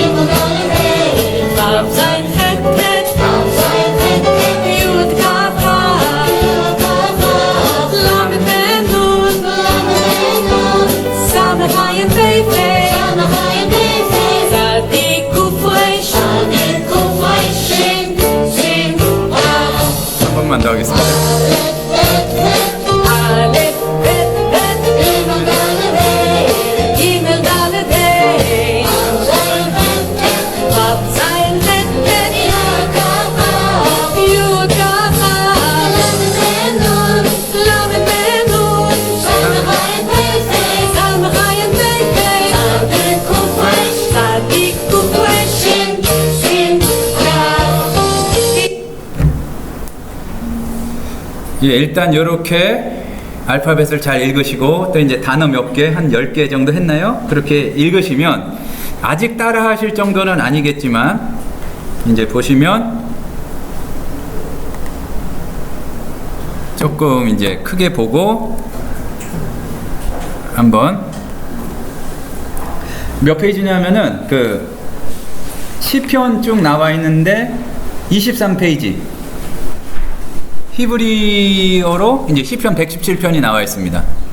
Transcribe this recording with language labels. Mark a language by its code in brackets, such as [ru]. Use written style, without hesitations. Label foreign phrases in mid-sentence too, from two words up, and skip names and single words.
[he] וו זין חית טית, יוד כף כף, למד מם נון, סמך עין פא פא, צדי קוף ריש, שין כף, [ko] 한 번만 더 하겠습니다. [he] אלף בית בית, גימל דלת הא, וו זין חית טית, יוד כף כף, למד מם נון, סמך עין פא פא, צדי קוף ריש, שין כף. [ko] 일단 이렇게 알파벳을 잘 읽으시고, 또 이제 단어 몇 개, 한 10개 정도 했나요? 그렇게 읽으시면 아직 따라 하실 정도는 아니겠지만, 이제 보시면 조금 이제 크게 보고 한번 몇 페이지냐면은 그 시편 쭉 나와 있는데 23페이지 히브리어로 이제 시편 117편이 나와 있습니다.